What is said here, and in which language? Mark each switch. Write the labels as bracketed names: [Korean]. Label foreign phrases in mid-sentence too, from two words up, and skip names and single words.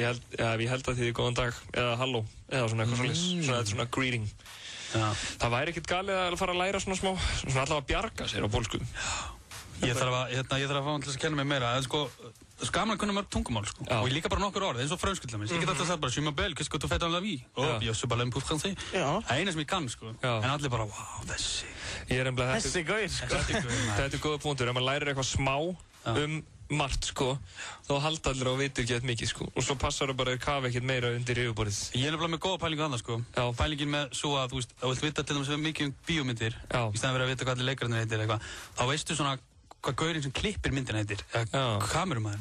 [Icelandic] Ég held að þið er góðan dag, eða halló, eða svona eitthvað svolítið, svona greeting. Já. Það væri ekkert galið að fara að læra svona smá, svona allavega að bjarga sér á pólsku. Ég þarf að fá hann til að kenna mig meira, en sko, það er gaman að kunna mörg tungumál, sko. Og ég líka bara nokkur orð, eins og frönsku til dæmis. Ég get alltaf sagt bara, [French] je m'appelle, qu'est-ce que tu fais dans la vie? Oh, je suis pas l'un pour français. [Icelandic] Það er eina sem ég kann, sko. En allir bara, wow, þessi. Þessi gaur, sko. Þetta er góða punktur, ef maður lærir eitthvað smá margt, sko, þá halda allir á vitur ekki eitthvað mikið, sko. Og svo passar það bara að kafa ekkert meira undir yfirborðið. Ég er nefnilega með góða pælingu annað, sko. Pælingin með svo að, þú veist, þú vilt vita til dæmis mikið um bíómyndir, í staðan fyrir að vita hvað allir leikararnir heitir eitthvað, þá veistu svona hvað gaurinn sem klippir myndina heitir, kamerumæður.